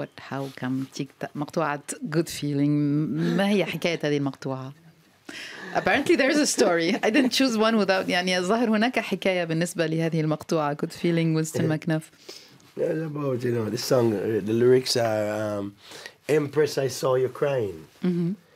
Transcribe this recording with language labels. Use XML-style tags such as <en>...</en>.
<en>How come مقطوعة Good Feeling.</en> <ar>ما هي حكاية هذه المقطوعة؟</ar> <en>Apparently there's a story. I didn't choose one without</en> <ar>يعني الظاهر هناك حكاية بالنسبة لهذه المقطوعة Good Feeling Winston McNuff.</ar> <en>It's about, this song, the lyrics are Empress, I saw you crying. Mm-hmm.</en>